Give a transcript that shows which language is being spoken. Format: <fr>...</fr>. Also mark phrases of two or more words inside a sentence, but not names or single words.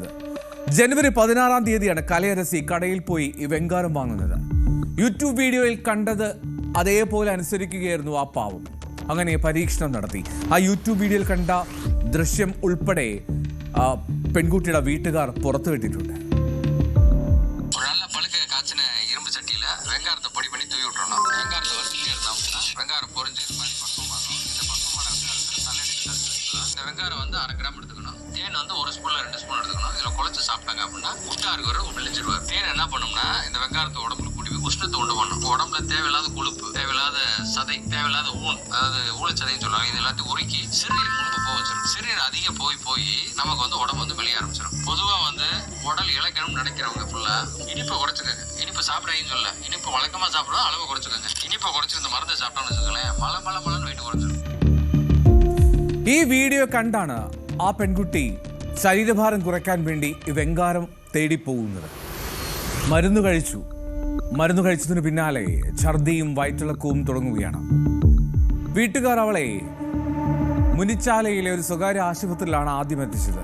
<ml>ജനുവരി 16-ാം തീയതിയാണ് കലയരസി കടയിൽ പോയി ഈ വെങ്കാരം വാങ്ങുന്നത്. യൂട്യൂബ് വീഡിയോയിൽ കണ്ടത് അതേപോലെ അനുസരിക്കുകയായിരുന്നു ആ പാവം. അങ്ങനെ പരീക്ഷണം നടത്തി. ആ യൂട്യൂബ് വീഡിയോയിൽ കണ്ട ദൃശ്യം ഉൾപ്പെടെ പെൺകുട്ടിയുടെ വീട്ടുകാർ പുറത്തുവിട്ടിട്ടുണ്ട്.</ml> <ta>வெங்காரம் 1/2 கிராம் எடுத்துக்கணும். தேன் 1 ஸ்பூன்ல 2 ஸ்பூன் எடுத்துக்கணும். இதில் குழச்சி சாப்பிட்டாங்க அப்படின்னா உஷ்ணா இருக்கிறவர் விழிச்சிருவார். தேன் என்ன பண்ணும்னா இந்த வெங்காரத்தை உடம்புல கூட்டி உஷ்ணத்தை உண்டு பண்ணும். உடம்புல தேவையில்லாத கொழுப்பு, தேவையில்லாத சதை, தேவையில்லாத ஊன், அதாவது ஊழச்சதைன்னு சொல்லுவாங்க, இது எல்லாத்தையும் உருக்கி சிறுநீர் முழுக்க போக வச்சிடும். சிறுநீர் அதிகம் போய் நமக்கு உடம்பு வெளியே ஆரம்பிச்சிடும். பொதுவாக உடல் இழைக்கணும்னு நினைக்கிறவங்க ஃபுல்லா இனிப்பை குறைச்சிக்கோங்க. இனிப்பு சாப்பிடாங்கன்னு சொல்ல, இனிப்பு வழக்கமாக சாப்பிடும், அளவை குறைச்சிக்கோங்க. இனிப்பை குறைச்சி இந்த மருந்தை சாப்பிட்டோம்னு வச்சுக்கோங்களேன், மலன்னு வெயிட் குறைச்சிடும்.</ta> <ml>ഈ വീഡിയോ കണ്ടാണ് ആ പെൺകുട്ടി ശരീരഭാരം കുറയ്ക്കാൻ വേണ്ടി വെങ്കാരം തേടിപ്പോകുന്നത്. മരുന്ന് കഴിച്ചതിന് പിന്നാലെ ഛർദിയും വയറ്റിളക്കവും തുടങ്ങുകയാണ്. വീട്ടുകാർ അവളെ മുനിച്ചാലയിലെ ഒരു സ്വകാര്യ ആശുപത്രിയിലാണ് ആദ്യം എത്തിച്ചത്.</ml>